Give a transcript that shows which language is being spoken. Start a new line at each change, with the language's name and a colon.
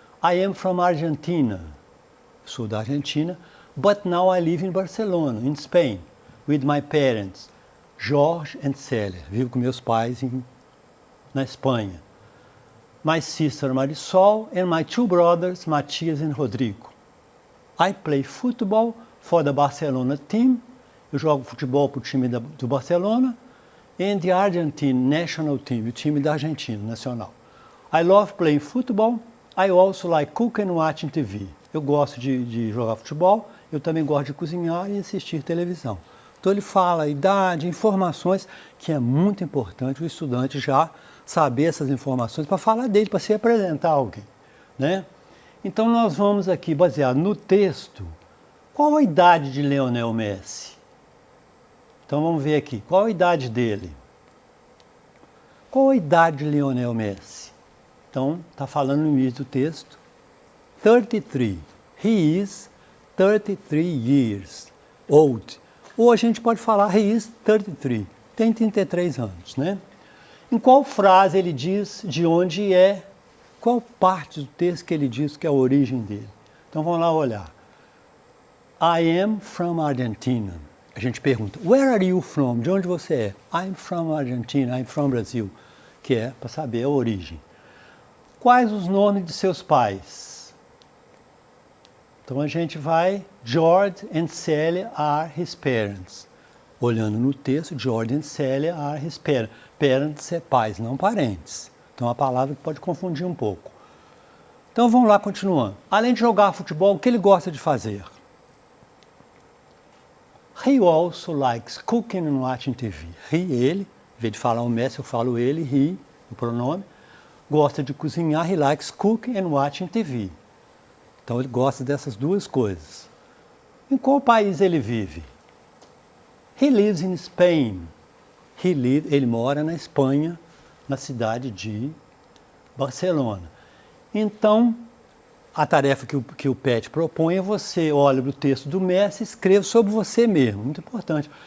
English: I am from Argentina,
Portuguese: sou da Argentina,
English: but now I live in Barcelona, in Spain, with my parents, Jorge and Célia.
Portuguese: Vivo com meus pais na Espanha.
English: My sister Marisol and my two brothers, Matias and Rodrigo. I play football for the Barcelona team.
Portuguese: Eu jogo futebol para o time do Barcelona.
English: And the Argentine national team,
Portuguese: o time da Argentina, nacional.
English: I love playing football. I also like cooking and watching TV.
Portuguese: Eu gosto de jogar futebol, eu também gosto de cozinhar e assistir televisão. Então ele fala a idade, informações, que é muito importante o estudante já saber essas informações para falar dele, para se apresentar a alguém, né? Então nós vamos aqui, baseado no texto, qual a idade de Lionel Messi? Então vamos ver aqui, qual a idade dele? Qual a idade de Lionel Messi? Então, está falando no início do texto. 33.
English: He is 33 years old.
Portuguese: Ou a gente pode falar
English: he is 33.
Portuguese: Tem 33 anos, né? Em qual frase ele diz de onde é, qual parte do texto que ele diz que é a origem dele. Então vamos lá olhar.
English: I am from Argentina.
Portuguese: A gente pergunta,
English: where are you from?
Portuguese: De onde você é? I'm from Argentina, I'm from Brazil. Que é para saber a origem. Quais os nomes de seus pais? Então a gente vai,
English: George and Celia are his parents.
Portuguese: Olhando no texto,
English: George and Celia are his parents.
Portuguese: Parents é pais, não parentes. Então é uma palavra que pode confundir um pouco. Então vamos lá, continuando. Além de jogar futebol, o que ele gosta de fazer?
English: He also likes cooking and watching TV.
Portuguese: Ele, em vez de falar o Messi, eu falo ele, he, o pronome. Gosta de cozinhar,
English: he likes cooking and watching TV.
Portuguese: Então ele gosta dessas duas coisas. Em qual país ele vive?
English: He lives in Spain.
Portuguese: Ele mora na Espanha, na cidade de Barcelona. Então, a tarefa que o PET propõe é você olha para o texto do Messi e escreva sobre você mesmo, muito importante.